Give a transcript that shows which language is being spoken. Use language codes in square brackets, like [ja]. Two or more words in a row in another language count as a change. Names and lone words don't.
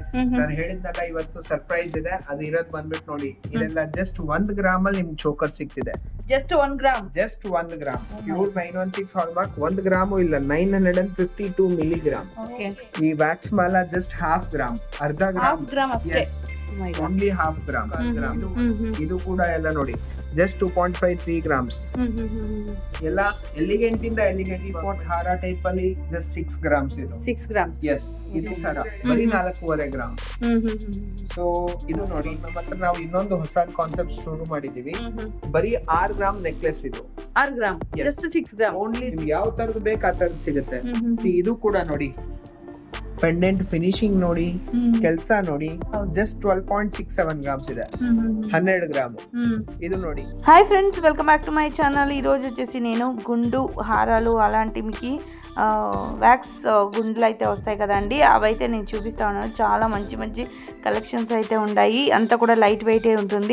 [kn] ನಾನು ಹೇಳಿದ್ನಲ್ಲ ಇವತ್ತು ಸರ್ಪ್ರೈಸ್ ಇದೆ. ಅದು ಇರೋದ್ ಬಂದ್ಬಿಟ್ಟು ನೋಡಿ, ಇದೆಲ್ಲ [en] just 1 gram [kn] ಅಲ್ಲಿ ನಿಮ್ಗೆ ಚೋಕರ್ ಸಿಗ್ತಿದೆ. [en] just 1 gram. just 1 gram pure 916 hallmark. [kn] 1 ಗ್ರಾಮು ಇಲ್ಲ, 952 ಮಿಲಿಗ್ರಾಮ್. ಓಕೆ. ಈ ವ್ಯಾಕ್ಸ್ ಮಾಲ [en] just half gram, [kn] ಅರ್ಧ [en] half gram ಅಷ್ಟೇ. Yes, only half gram. [kn] ಇದು ಕೂಡ ಎಲ್ಲ ನೋಡಿ [en] just 2.53 grams. [kn] ಎಲ್ಲ ಎಲಿಗೆಂಟ್ ಇಂದ ಎಲಿಗೆಂಟ್ ಫೋರ್ಟ್ ಹಾರ ಟೈಪ್ ಅಲ್ಲಿ [en] just 6 grams [kn] ಇದು. 6 ಗ್ರಾಮ್ಸ್. ಎಸ್, ಇದು ಸರ ಬರೀ 4.5 ಗ್ರಾಮ್. ಸೊ ಇದು ನೋಡಿ, ನಮ್ಮ ಹತ್ರ ನಾವು ಇನ್ನೊಂದು ಹೊಸ ಕಾನ್ಸೆಪ್ಟ್ ಶುರು ಮಾಡಿದೀವಿ. ಬರೀ [en] 6 gram necklace [kn] ಇದು. 6 ಗ್ರಾಮ್, [en] Yes. just 6 gram. [kn] ಓನ್ಲಿ ಯಾವ ತರದ್ದು ಬೇಕು ಆ ತರದ್ದು ಸಿಗುತ್ತೆ. ಇದು ಕೂಡ ನೋಡಿ, [en] pendant finishing [kn] ನೋಡಿ, ಕೆಲಸ ನೋಡಿ, [en] just 12.67 grams [kn] ಇದೆ. 12 గ్రామ్. ಇದು ನೋಡಿ. [en] Hi friends, welcome back to my channel. [te] ఈరోజు వచ్చేసి నేను గుండు హారాలు అలాంటి మీకు వ్యాక్స్ గుండులు అయితే వస్తాయి కదండి, అవైతే నేను చూపిస్తా ఉన్నాను. చాలా మంచి మంచి కలెక్షన్స్ అయితే ఉన్నాయి. అంతా కూడా [en] light weight [te] ఉంటుంది.